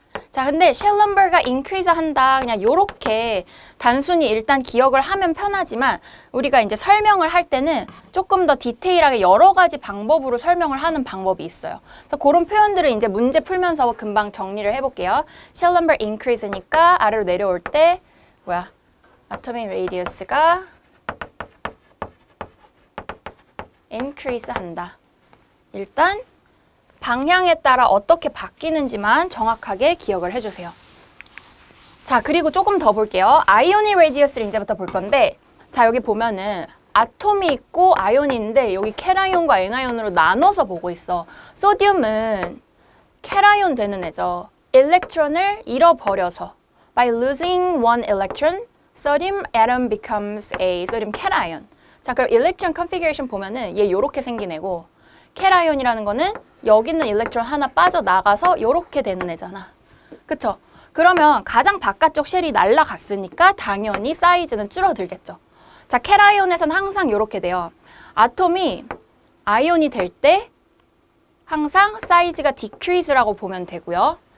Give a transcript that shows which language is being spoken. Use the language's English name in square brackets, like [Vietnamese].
[Korean] 자, 근데 shell number가 increase 한다. 그냥 요렇게 단순히 일단 기억을 하면 편하지만 우리가 이제 설명을 할 때는 조금 더 디테일하게 여러 가지 방법으로 설명을 하는 방법이 있어요. 그래서 그런 표현들을 이제 문제 풀면서 금방 정리를 해볼게요. shell number increase니까 아래로 내려올 때 뭐야? atomic radius가 increase 한다. 일단 방향에 따라 어떻게 바뀌는지만 정확하게 기억을 해주세요. 자, 그리고 조금 더 볼게요. 아이오닉 레디어스를 이제부터 볼 건데, 자, 여기 보면은 아톰이 있고 아이온이 있는데 여기 캐라이온과 애나이온으로 나눠서 보고 있어. 소듐은 캐라이온 되는 애죠. 일렉트론을 잃어버려서 [English] by losing one electron, sodium atom becomes a sodium cation. [Korean] 자, 그럼 일렉트론 컨피규레이션 보면은 얘 요렇게 생긴 애고, 캐라이온이라는 거는 여기 있는 일렉트론 하나 빠져나가서 요렇게 되는 애잖아. 그쵸? 그러면 가장 바깥쪽 쉘이 날아갔으니까 당연히 사이즈는 줄어들겠죠. 자, 캐라이온에서는 항상 요렇게 돼요. 아톰이 아이온이 될 때 항상 사이즈가 decrease라고 보면 되고요.